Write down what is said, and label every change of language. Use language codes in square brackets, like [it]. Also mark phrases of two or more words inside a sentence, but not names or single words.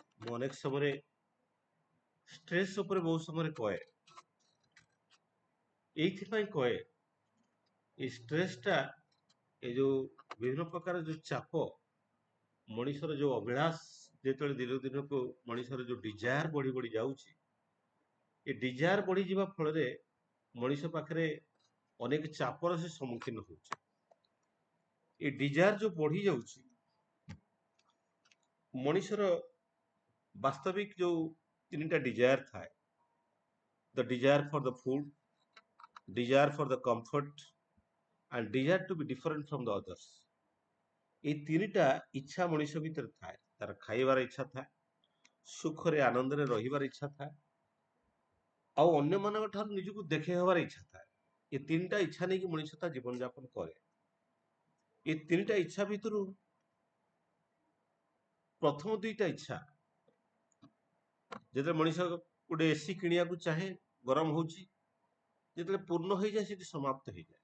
[or] ମୁଁ ଅନେକ ସମୟରେ ଷ୍ଟ୍ରେସ୍ ଉପରେ ବହୁତ ସମୟରେ କହେ, ଏଇଥିପାଇଁ କହେ, ଏଇ ଷ୍ଟ୍ରେସଟା, ଏ ଯୋଉ ବିଭିନ୍ନ ପ୍ରକାର ଯୋଉ ଚାପ, ମଣିଷର ଯୋଉ ଅଭିଳାଷ ଯେତେବେଳେ ଦିନକୁ ଦିନକୁ ମଣିଷର ଯୋଉ ଡିଜାୟାର ବଢି ବଢି ଯାଉଛି, ଏ ଡିଜାୟାର ବଢିଯିବା ଫଳରେ ମଣିଷ ପାଖରେ ଅନେକ ଚାପର ସେ ସମ୍ମୁଖୀନ ହଉଛି। ଏ ଡିଜାୟାର ଯୋଉ ବଢି ଯାଉଛି, ମଣିଷର ବାସ୍ତବିକ ଯୋଉ ତିନିଟା ଡିଜାୟାର ଥାଏ, [en] the desire for the food, desire for the comfort and desire to be different from the others, [or] এই ତିନିଟା ଇଚ୍ଛା ମଣିଷ ଭିତରେ ଥାଏ। ତାର ଖାଇବାର ଇଚ୍ଛା ଥାଏ, ସୁଖରେ ଆନନ୍ଦରେ ରହିବାର ଇଚ୍ଛା ଥାଏ, ଆଉ ଅନ୍ୟମାନଙ୍କ ଠାରୁ ନିଜକୁ ଦେଖେଇ ହେବାର ଇଚ୍ଛା ଥାଏ। ଏ ତିନିଟା ଇଚ୍ଛା ନେଇକି ମଣିଷ ତା ଜୀବନ ଯାପନ କରେ। ଏ ତିନିଟା ଇଚ୍ଛା ଭିତରୁ ପ୍ରଥମ ଦୁଇଟା ଇଚ୍ଛା, ଯେତେବେଳେ ମଣିଷ ଗୋଟେ ଏସି କିଣିବାକୁ ଚାହେଁ, ଗରମ ହଉଛି, ଯେତେବେଳେ ପୂର୍ଣ୍ଣ ହେଇଯାଏ ସେଠି ସମାପ୍ତ ହେଇଯାଏ।